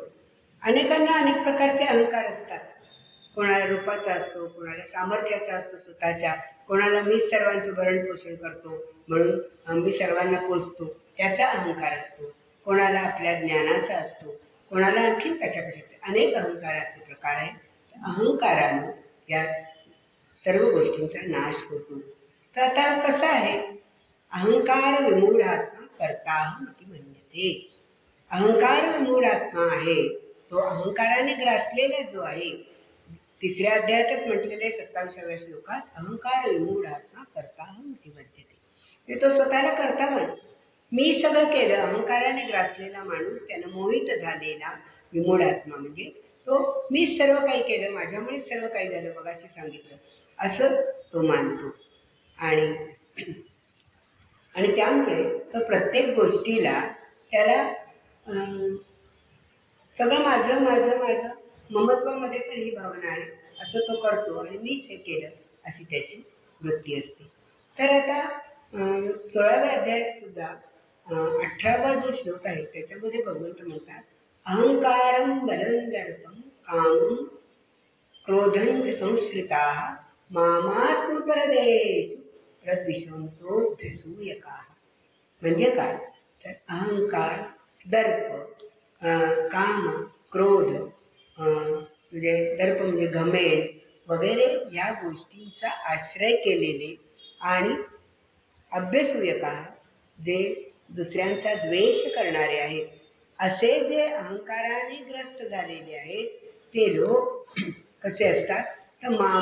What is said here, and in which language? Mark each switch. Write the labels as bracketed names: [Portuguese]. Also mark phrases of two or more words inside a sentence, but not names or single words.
[Marathi] अनेकांना अनेक प्रकारचे अहंकार असतात. कोणाला रूपाचा असतो, कोणाला सामर्थ्याचा असतो स्वतःच्या, कोणाला मीच सर्वांचं भरण पोषण करतो म्हणून मी सर्वांना पोचतो त्याचा अहंकार असतो, कोणाला आपल्या ज्ञानाचा असतो, कोणाला आणखीन कशाचे अनेक अहंकाराचे प्रकार आहेत. अहंकारानं या सर्व गोष्टींचा नाश होतो. तर आता कसं आहे, [Sanskrit] अहंकार विमूढात्मा कर्ताहम इति मन्यते. अहंकार विमूढात्मा [Marathi] आहे तो अहंकाराने ग्रासलेला जो आहे, तिसऱ्या अध्यायातच म्हटलेलं आहे 27व्या श्लोकात, [Sanskrit] अहंकार विमूढात्मा कर्ताहम इति मन्यते. [Marathi] म्हणजे तो स्वतःला कर्ता म्हणतो. मी सगळं केलं. अहंकाराने ग्रासलेला माणूस, त्यानं मोहित झालेला विमूढात्मा म्हणजे तो मीच सर्व काही केलं, माझ्यामुळेच सर्व काही झालं, मगाशी सांगितलं, असं तो मानतो. आणि त्यामुळे तो प्रत्येक गोष्टीला त्याला सगळं माझं माझं माझं, ममत्वामध्ये पण ही भावना आहे, असं तो करतो. आणि मीच हे केलं अशी त्याची वृत्ती असते. तर आता 16व्या अध्यायात सुद्धा 18वा जो श्लोक आहे त्याच्यामध्ये भगवंत म्हणतात, [Sanskrit] अहंकारं बलं दर्पं कामं क्रोधं संश्रिता मामात्मपरदेषु प्रद्विषन्तो असूयकाः. [Marathi] म्हणजे काय, तर अहंकार, दर्प, काम, क्रोध, म्हणजे दर्प म्हणजे घमेंड वगैरे या गोष्टींचा आश्रय केलेले आणि अभ्यसूयकाः जे दुसऱ्यांचा द्वेष करणारे आहेत, असे जे अहंकाराने ग्रस्त झालेले आहेत ते लोक कसे असतात, तर